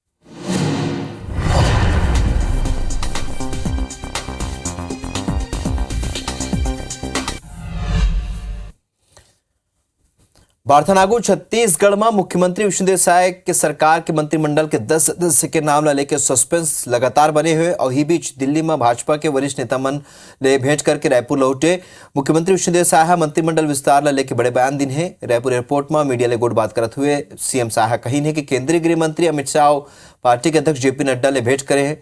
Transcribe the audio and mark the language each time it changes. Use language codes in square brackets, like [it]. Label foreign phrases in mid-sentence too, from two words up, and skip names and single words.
[hne] बारथनागु छत्तीसगढ़ में मुख्यमंत्री विष्णुदेव साय के सरकार के मंत्रिमंडल के 10 सदस्य के नाम ला लेकर सस्पेंस लगातार बने हुए और ही बीच दिल्ली में भाजपा के वरिष्ठ नेता मन ले भेंट करके रायपुर लौटे। मुख्यमंत्री विष्णुदेव साय मंत्रिमंडल विस्तार ला लेकर बड़े बयान दिन है। रायपुर एयरपोर्ट में मीडिया ले गोट बात करते हुए सीएम साय कही है कि केंद्रीय गृह मंत्री अमित शाह पार्टी के अध्यक्ष जेपी नड्डा ले भेंट करे हैं।